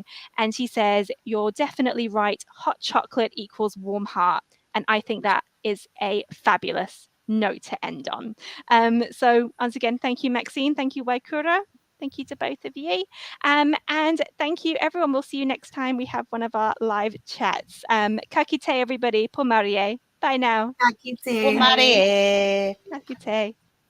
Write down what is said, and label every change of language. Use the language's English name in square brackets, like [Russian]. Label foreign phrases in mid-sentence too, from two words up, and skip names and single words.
[English] And she says, "You're definitely right. Hot chocolate equals warm heart." And I think that is a fabulous note to end on. So once again, thank you, Maxine. Thank you, Waikura. Thank you to both of you. And thank you, everyone. We'll see you next time we have one of our live chats. [Māori] Ka kite, [English] everybody. [Māori] Po marie. [English] Bye now. [Māori] Ka kite. Ko mare e. Ka kite.